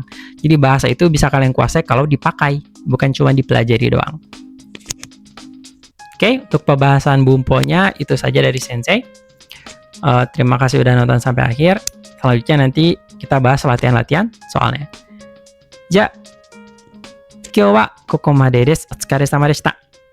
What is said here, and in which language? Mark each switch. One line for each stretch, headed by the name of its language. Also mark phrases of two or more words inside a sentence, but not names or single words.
Indonesian: Jadi bahasa itu bisa kalian kuasai kalau dipakai, bukan cuma dipelajari doang. Oke, untuk pembahasan bumponya itu saja dari Sensei. Terima kasih udah nonton sampai akhir. Selanjutnya nanti kita bahas latihan-latihan soalnya.
Japanese: Ja, 今日はここまでです。お疲れ様でした。